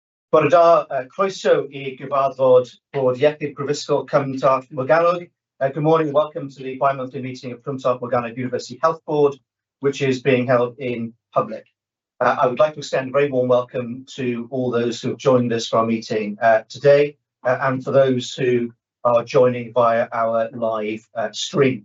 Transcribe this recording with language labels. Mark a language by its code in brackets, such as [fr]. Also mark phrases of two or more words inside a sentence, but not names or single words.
[cy] Bore da, croeso I gyfarfod Bod Iechyd Prifysgol Cymraeg Morgannwg. [en] Good morning and welcome to the bi-monthly meeting of Cymraeg Morgannwg University Health Board, which is being held in public. I would like to extend a very warm welcome to all those who have joined us for our meeting today, and for those who are joining via our live stream.